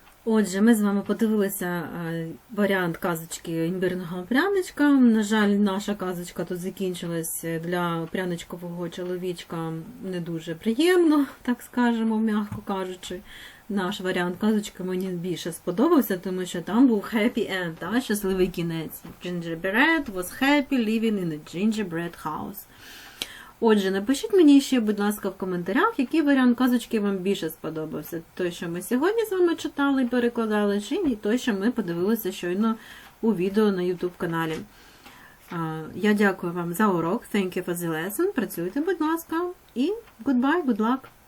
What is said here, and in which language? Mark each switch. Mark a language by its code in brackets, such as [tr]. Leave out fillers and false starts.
[uk] Отже, ми з вами подивилися варіант казочки імбирного пряничка. На жаль, наша казочка тут закінчилась для пряничкового чоловічка не дуже приємно, так скажемо, м'яко кажучи. Наш варіант казочки мені більше сподобався, тому що там був [en] happy end, [uk] щасливий кінець. [en] Gingerbread was happy living in a gingerbread house. [uk] Отже, напишіть мені ще, будь ласка, в коментарях, який варіант казочки вам більше сподобався. Той, що ми сьогодні з вами читали і перекладали, чи той, що ми подивилися щойно у відео на YouTube каналі. Я дякую вам за урок. [en] Thank you for the lesson. [uk] Працюйте, будь ласка. І [en] goodbye, good luck.